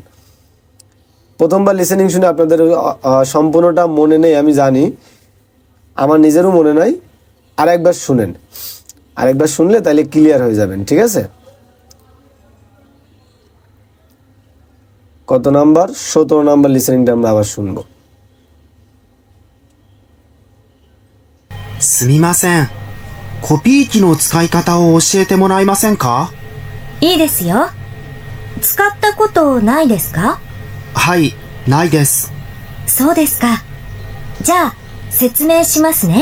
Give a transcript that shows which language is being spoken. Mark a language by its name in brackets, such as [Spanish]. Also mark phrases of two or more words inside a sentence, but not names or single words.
[Bangla] প্রথমবার লিসেনিং শুনে আপনাদের সম্পূর্ণটা মনে নেই আমি জানি, আমার নিজেরও মনে নাই। আরেকবার শুনেন, আরেকবার শুনলে তাহলে ক্লিয়ার হয়ে যাবেন। ঠিক আছে, কত নাম্বার? 17 নাম্বার লিসেনিংটা আমরা আবার শুনবো। [Japanese] すみません。コピー機の使い方を教えてもらえませんか？いいですよ。使ったことないですか？はい、ないです。そうですか。じゃあ、説明しますね。